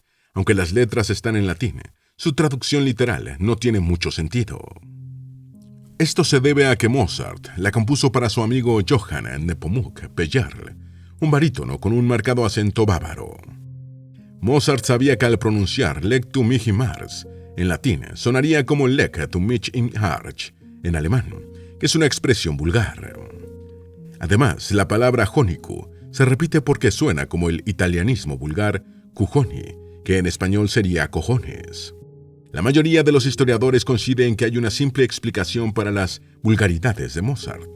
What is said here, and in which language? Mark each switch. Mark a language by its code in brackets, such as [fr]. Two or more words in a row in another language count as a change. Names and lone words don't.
[es] Aunque las letras están en latín, su traducción literal no tiene mucho sentido. Esto se debe a que Mozart la compuso para su amigo Johann Nepomuk Bejerl, un barítono con un marcado acento bávaro. Mozart sabía que al pronunciar [de] Leg du mich im Mars [es] en latín sonaría como [de] Leg du mich im Arsch [es] en alemán, que es una expresión vulgar. Además, la palabra jónico se repite porque suena como el italianismo vulgar cujoni, que en español sería cojones. La mayoría de los historiadores coinciden que hay una simple explicación para las vulgaridades de Mozart.